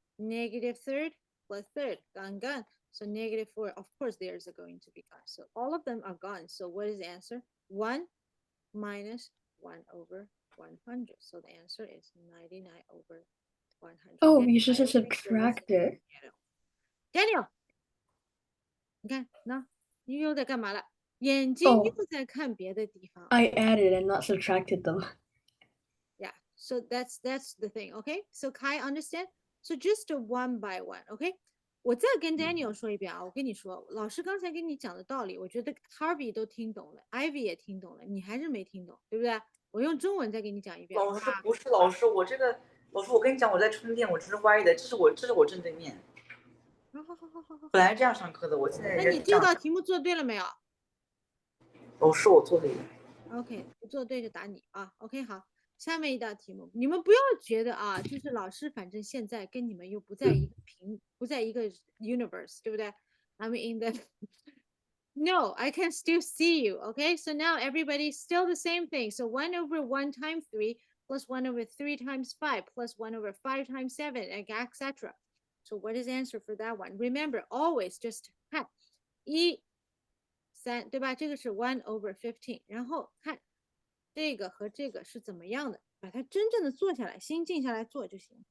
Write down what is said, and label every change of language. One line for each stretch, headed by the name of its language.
English: Negative third plus third, gone, gone. So negative 4, of course, there's going to be gone. So all of them are gone. So what is the answer? 1 minus 1 over 100. So the answer is 99 over 100. Oh, Daniel, you should I have don't think you're listening subtracted. to Daniel，
Chinese: 你看，那你又在干嘛了？眼睛
English: Oh.
Chinese: 又在看别的地方。
English: I added and not subtracted them. Yeah, so that's the thing, okay? So Kai understand? So just one by one, okay?
Chinese: 我再跟 Daniel 说一遍啊，我跟你说，老师刚才跟你讲的道理，我觉得 Harvey 都听懂了，Ivy 也听懂了，你还是没听懂，对不对？我用中文再给你讲一遍。老师不是老师，我这个老师，我跟你讲，我在充电，我这是歪的，这是我正对面。好。本来这样上课的，我现在那你这道题目做对了没有？老师，我做对了。 OK， 不做对就打你啊。 OK， 好，下面一道题目，你们不要觉得啊，就是老师反正现在跟你们又不在一个不在一个 universe， 对不对？
English: I'm in the No, I can still see you. Okay, so now everybody's still the same thing. So 1 over 1 times 3 plus 1 over 3 times 5 plus 1 over 5 times 7, etc. So what is the answer for that one? Remember, always just
Chinese: 看1 3，对吧？这个是 1 over 15，然后看这个和这个是怎么样的，把它真正的做下来，心静下来做就行。